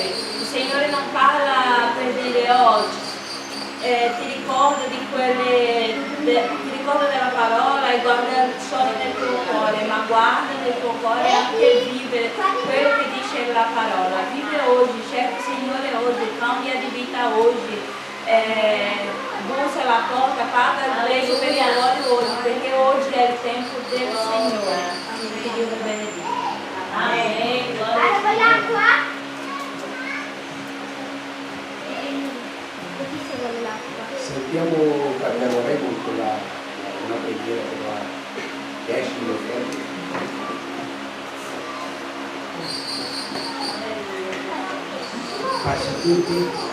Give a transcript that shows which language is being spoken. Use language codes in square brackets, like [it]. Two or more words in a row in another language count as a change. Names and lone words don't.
[it] Il Signore non parla per dire oggi, ti ricorda della parola e guarda solo nel tuo cuore, ma guarda nel tuo cuore anche vive quello che dice la parola. Vive oggi, cerca il Signore oggi, cambia di vita oggi. Bussa alla porta, paga il prezzo per il valore oggi, perché oggi è il tempo del Signore. Dio vi benedica. [pt] Amém. Glória a Deus. [it] Sentiamo, parleremo con una preghiera che va 10 minuti. Pace a tutti.